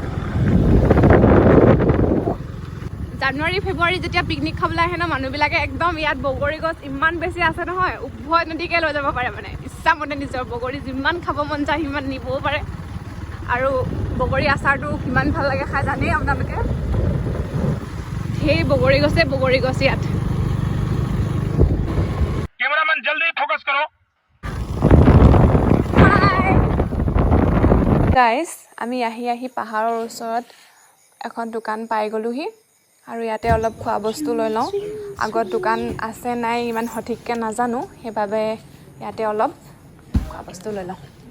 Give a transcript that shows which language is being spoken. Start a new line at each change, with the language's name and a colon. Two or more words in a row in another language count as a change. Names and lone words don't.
Assamese: জানুৱাৰী ফেব্ৰুৱাৰী যেতিয়া পিকনিক খাবলৈ আহে ন মানুহবিলাকে একদম ইয়াত বগৰী গছ ইমান বেছি আছে নহয় উভয় নদীকে লৈ যাব পাৰে মানে ইচ্ছামতে নিজৰ বগৰী যিমান খাব মন যায় সিমান নিবও পাৰে আৰু বগৰী আচাৰটো কিমান ভাল লাগে খাই জানেই আপোনালোকে সেই বগৰী গছ ইয়াত
Hindi: कैमरामैन जल्दी फोकस करो
Assamese: গাইজ আমি আহি পাহাৰৰ ওচৰত এখন দোকান পাই গ'লোহি আৰু ইয়াতে অলপ খোৱা বস্তু লৈ লওঁ আগত দোকান আছে নাই ইমান সঠিককৈ নাজানো সেইবাবে ইয়াতে অলপ খোৱা বস্তু লৈ লওঁ